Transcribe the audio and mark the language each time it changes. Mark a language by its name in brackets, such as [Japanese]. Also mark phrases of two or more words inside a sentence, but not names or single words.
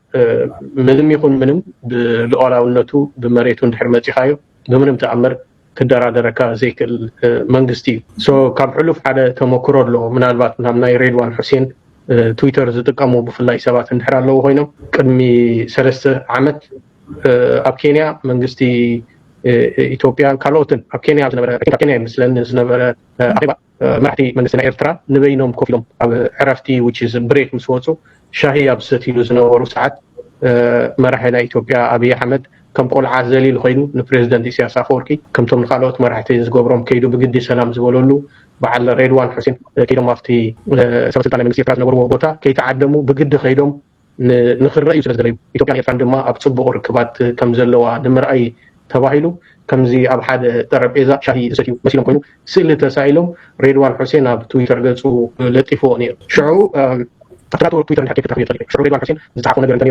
[Tigrinya] ምንም ይኹን ምንም ብሉዓላውነቱ ብመሬቱ እንድሕር መፂኻዮ ብምንም ተኣምር ክደራደረካ ዘይክእል መንግስቲ እዩ። ካብ ሕሉፍ ሓደ ተመክሮ ኣሎ። ምናልባት ናይ ሬድዋን ሁሴን ትዊተር ዝጥቀሙ ብፍላይ ሰባት እንድሕር ኣለዎ ኮይኖም ቅድሚ 3 ዓመት ኣብ ኬንያ መንግስቲ ኢትዮጵያ ካልኦትን ኣብ ኬንያ ዝነበረ ምስለን ዝነበረ ኣኼባ መራሕቲ መንግስቲ ናይ ኤርትራ ንበይኖም ኮፍ ኢሎም ኣብ ዕረፍቲ [English] which is break [Tigrinya] ምስ ወፁ ሻሂ ኣብ ዝሰትይሉ ዝነበሩ ሰዓት መራሒ ናይ ኢትዮጵያ ኣብይ ኣሕመድ ከም ቆልዓ ዘሊል ኮይኑ ንፕሬዚደንት ኢሳያስ ኣፈወርቂ ከምቶም ንካልኦት መራሕቲ ዝገብሮም ከይዱ ብግዲ ሰላም ዝበለሉ በዓል ሬድዋን ሁሴን ከይዶም ኣብቲ ሰበስልጣን ናይ መንግስቲ ኤርትራ ዝነበርዎ ቦታ ከይተዓደሙ ብግዲ ከይዶም ንክረአዩ ስለዝደለዩ ኢትዮጵያን ኤርትራን ድማ ኣብ ፅቡቅ ርክባት ከም ዘለዋ ንምርኣይ ተባሂሉ ከምዚ ኣብ ሓደ ጠረጴዛ ሻሂ ዝሰትዩ መሲሎም ኮይኑ ስእሊ ተሳኢሎም ሬድዋን ሁሴን ኣብ ትዊተር ገፁ ለጢፎ ነይሩ። ሽዑ ተከታተሉ ትዊተር ንሓቂ ክተኽሉ ይኽእል። ሽዑ ሬድዋን ሁሴን ዝፀሓፎ ነገር እንታይ ነይሩ?